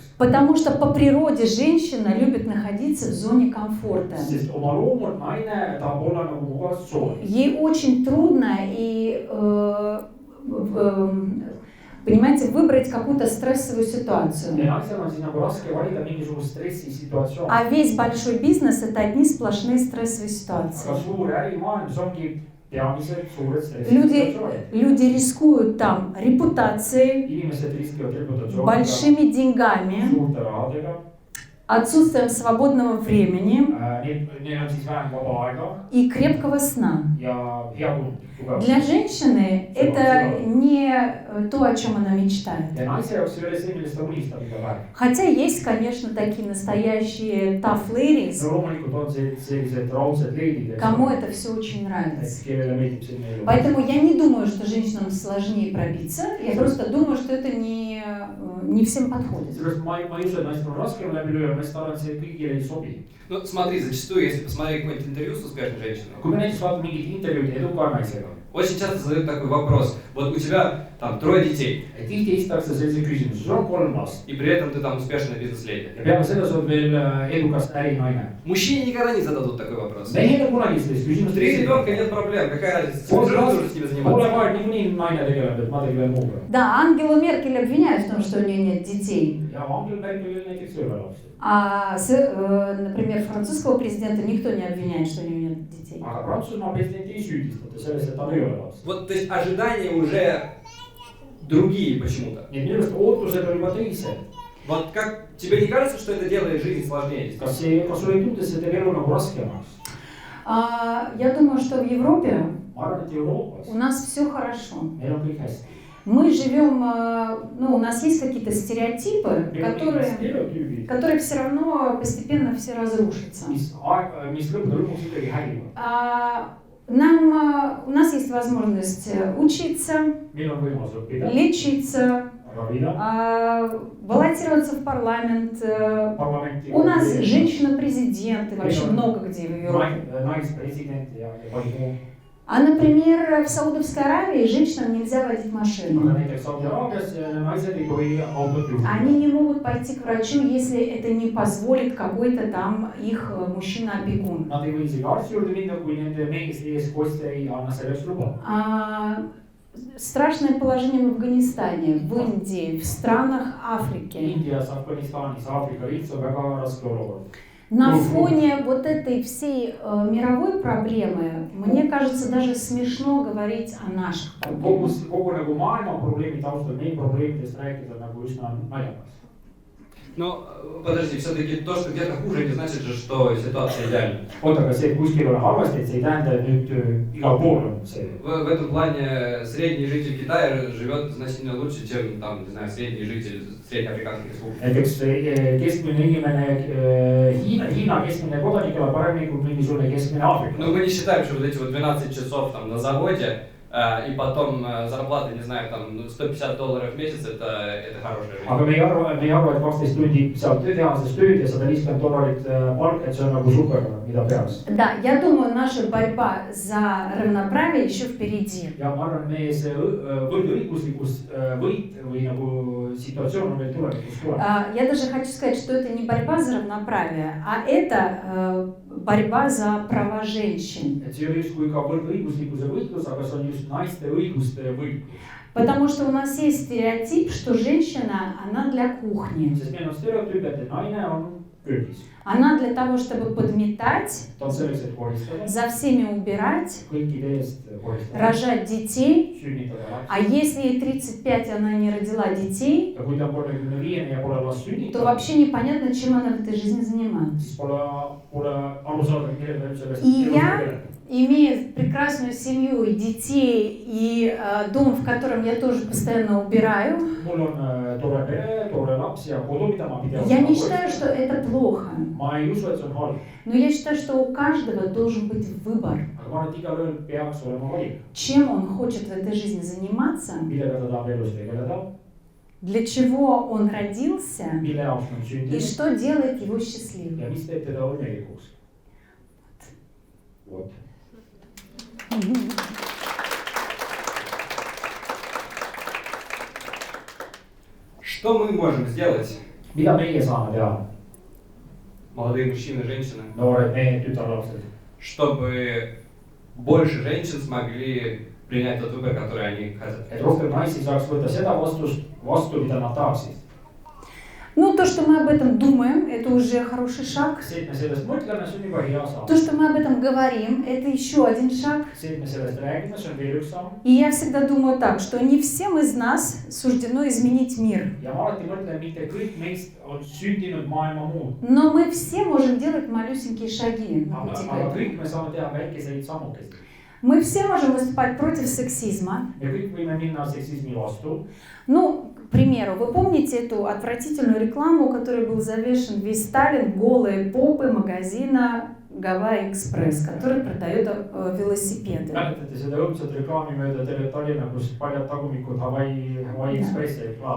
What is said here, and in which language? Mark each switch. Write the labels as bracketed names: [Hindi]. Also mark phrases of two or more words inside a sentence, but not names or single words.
[Russian] Потому что по природе женщина любит находиться в зоне комфорта. [Estonian] Sest oma loomult naine tahab olla nagu mugavustsoonis. [Russian] Ей очень трудно понимаете, выбрать какую-то стрессовую ситуацию. [Estonian] Ja naisel on siis nagu raske valida mingisugust stressisituatsiooni. [Russian] А весь большой бизнес – это одни сплошные стрессовые ситуации. [Estonian] Aga suur ärimaailmas ongi peamiselt suured stressisituatsioonid. [Russian] Люди рискуют там репутацией, [Estonian] Inimesed riskivad reputatsiooniga, [Russian] большими деньгами, [Estonian] suurte rahadega. [Russian] отсутствием свободного времени [Estonian] Neil on siis vähem vaba aega [Russian] и крепкого сна. [Estonian] ja hea tund. [Russian] Для женщины это не то, о чем она мечтает. [Estonian] Ja naise jaoks ei ole see, millest ta unistab iga päev. [Russian] Хотя есть, конечно, такие настоящие [English] tough ladies, [Estonian] No loomulikult on sellised raudsed leidid, [Russian] кому это все очень нравится. [Estonian] kellele meeldib selline elu. [Russian] Поэтому я не думаю, что женщинам сложнее пробиться. Я просто думаю, что это не всем подходит. [Estonian] Sellepärast ma ei usu, et naistel on raskem läbi lüüa, ma arvan, et see kõigile ei sobi. [Russian] Ну, смотри, зачастую, если посмотреть какое-нибудь интервью с успешной женщиной, [Estonian] Kui me näiteks vaatame mingit intervjuud eduka naisega, [Russian] очень часто задают такой вопрос. Вот у тебя там 3 детей, [Estonian] et tihti esitatakse sellise küsimuse, sul on 3 last [Russian] и при этом ты там успешная бизнес-леди. [Estonian] ja peale seda sa oled veel edukas ärinaine. [Russian] Мужчине никогда не зададут такой вопрос. [Estonian] Mehele kunagi sellist küsimust [Russian] 3 ребенка, нет проблем, какая разница? [Estonian] Pole [Russian] Ты уже с ними [Estonian] aega [Russian] заниматься. [Estonian] niikuinii naine tegeleb, et ma tegelen muuga. [Russian] Да, Ангелу Меркель обвиняют в том, что у нее нет детей. [Estonian] Ja Angela Merkelil näiteks ei ole lapsi. [Russian] Например, французского президента никто не обвиняет, что у него нет детей. [Estonian] Aga Prantsusmaa presidenti ei süüdistata selles, et tal ei ole lapsi. [Russian] Вот, то есть ожидания уже другие почему-то. [Estonian] Nii et minu arust ootused on juba teised. [Russian] Вот как тебе не кажется, что это делает жизнь сложнее? [Estonian] Kas sul ei tundu, see teeb elu nagu raskemaks? [Russian] Я думаю, что в Европе [Estonian] Ma arvan, et Euroopas [Russian] у нас все хорошо. [Estonian] meil on kõik hästi. [Russian] Мы живем, у нас есть какие-то стереотипы, [Estonian] Meil on mingid stereotüübid, [Russian] которые все равно постепенно все разрушатся. [Estonian] mis lõppude lõpuks ikkagi hävivad. [Russian] У нас есть возможность учиться, [Estonian] Meil on võimalus õppida, [Russian] лечиться, [Estonian] ravida, [Russian] баллотироваться в парламент. [Estonian] parlamenti. [Russian] У нас женщина-президенты вообще много где в Европе. [Estonian] Naispresident ja palju muu. [Russian] А, например, в Саудовской Аравии женщинам нельзя водить [Estonian] Aga [Russian] машину. [Estonian] näiteks Saudi-Araabias naised ei tohi autot juhtida. [Russian] Они не могут пойти к врачу, если это не позволит какой-то там их мужчина-опекун. [Estonian] Nad ei või isegi arsti juurde minna, kui nende mees eestkostja ei anna selleks luba. [Russian] Страшное положение в Афганистане, в Индии, в странах Африки. [Estonian] Indias, Afganistanis, Aafrika Liidus on väga raske olukord. [Russian] На фоне вот этой всей мировой проблемы, мне кажется, даже смешно говорить о наших проблемах. [Estonian] Kogu nagu maailma probleemi taustal meie probleemidest rääkida nagu üsna naljakas. [Russian] Но подожди, все-таки то, что где-то хуже, не значит же, что ситуация идеальна. [Estonian] Oota, aga see, et kuskil on halvasti, et see ei tähenda, et nüüd igal pool on see. [Russian] В этом плане средний житель Китая живет значительно лучше, чем там, не знаю, средний житель Среднеафриканской республики. [Estonian] Näiteks keskmine inimene, Hiina keskmine kodanik elab paremini kui mingisugune keskmine Aafrika. [Russian] Ну, мы не считаем, что вот эти вот 12 часов там на заводе, и потом зарплата, не знаю, там $150 в месяц, это хорошая жизнь. [Estonian] Aga me ei arva, et 12 tundi saab tehases tööd ja $150 palk, et see on nagu super, mida peaks. [Russian] Да, я думаю, наша борьба за равноправие еще впереди. [Estonian] Ja ma arvan, meie see võrdõiguslikkus võit või nagu situatsioon on veel tulevikus tuleb. [Russian] Я даже хочу сказать, что это не борьба за равноправие, а это борьба за права женщин. [Estonian] Et see ei ole justkui ka võrdõiguslikkuse võitlus, aga see on just naiste õiguste võitlus. [Russian] Потому что у нас есть стереотип, что женщина, она для кухни. [Estonian] Sest meil on stereotüüp, et naine on köögis . [Russian] Она для того, чтобы подметать, [Estonian] ta on selleks , et koristada , [Russian] за всеми убирать, [Estonian] kõikide eest koristada , [Russian] рожать детей. [Estonian] sünnitada [Russian] А [Estonian] lapsi . [Russian] если ей 35, она не родила детей, [Estonian] ja kui ta on 35 ja pole last [Russian] то [Estonian] sünnitanud , [Russian] вообще непонятно, чем она в этой жизни занимается. [Estonian] siis pole aru saada , millega ta üldse sellest [Russian] И [Estonian] elus [Russian] я, [Estonian] tegeleb . [Russian] имея прекрасную семью и детей, и дом, в котором я тоже постоянно убираю, [Estonian] mul on tore pere , tore laps ja kodu , mida ma pidevalt [Russian] я не считаю, что это плохо. [Estonian] ma ei usu , et see on halb , [Russian] Но я считаю, что у каждого должен быть выбор, [Estonian] aga ma arvan , et igaühel peaks olema valik , [Russian] чем он хочет в этой жизни заниматься, [Estonian] millega ta tahab elus tegeleda , [Russian] для чего он родился [Estonian] mille jaoks ta on [Russian] и [Estonian] sündinud [Russian] что делает его счастливым. [Estonian] ja mis teeb teda õnnelikuks . [Russian] vot . Что мы можем сделать, [Estonian] mida meie saame teha , [Russian] молодые мужчины, женщины, [Estonian] noored mehed , tütarlapsed , [Russian] чтобы больше женщин смогли принять тот выбор, который они хотят? [Estonian] et rohkem naisi saaks võtta seda vastu , mida nad tahaksid . [Russian] Ну, то, что мы об этом думаем, это уже хороший шаг. [Estonian] see , et me sellest mõtleme , see on juba hea samm . [Russian] То, что мы об этом говорим, это еще один шаг. [Estonian] see , et me sellest räägime , see on veel üks samm . [Russian] И я всегда думаю так, что не всем из нас суждено изменить мир. [Estonian] ja ma alati mõtlen , mitte kõik meist on sündinud maailma muud , [Russian] Но мы все можем делать малюсенькие шаги на пути к [Estonian] aga [Russian] этому. [Estonian] kõik me saame teha väikeseid sammukesi . [Russian] Мы все можем выступать против сексизма. [Estonian] me kõik võime minna seksismi vastu . [Russian] Ну, к примеру, вы помните эту отвратительную рекламу, которой был завешен весь Сталин, голые попы магазина Гавайи Экспресс, который продает велосипеды. [Estonian] mäletate seda õudset reklaami mööda terve Tallinna , kus paljad tagumikud Hawaii Expressi reklaam .